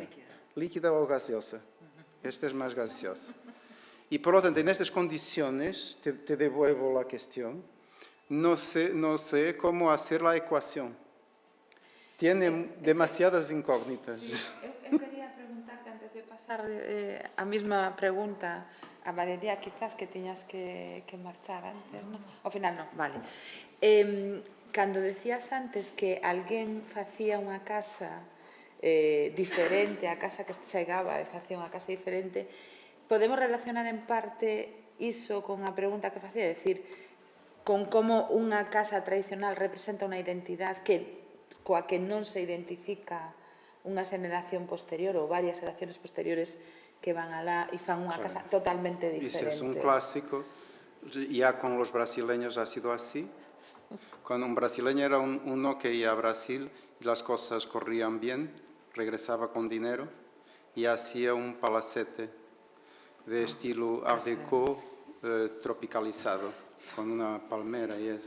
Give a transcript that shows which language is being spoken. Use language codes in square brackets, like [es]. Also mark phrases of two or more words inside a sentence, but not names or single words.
[es] Líquida o gaseosa. Esta es más gaseosa. Y por lo tanto, en estas condiciones, te devuelvo la cuestión, no sé cómo hacer la ecuación. Tiene demasiadas incógnitas. [gl] Sí, eu quería preguntarte, antes de pasar a mesma pregunta a Valeria, quizás que tiñas que marchar antes, non? Ao final non, vale. Cando decías antes que alguén facía unha casa diferente, a casa que chegaba e facía unha casa diferente, podemos relacionar en parte iso con a pregunta que facía, decir, con como unha casa tradicional representa unha identidade coa que non se identifica unha xeneración posterior ou varias xeraciones posteriores que van alá e fan unha casa totalmente diferente. [es] Ese es un clásico. Ya con los brasileños ha sido así. Cuando un brasileño era uno que iba a Brasil y las cosas corrían bien, regresaba con dinero y hacía un palacete de estilo Art Deco tropicalizado, con una palmera y eso.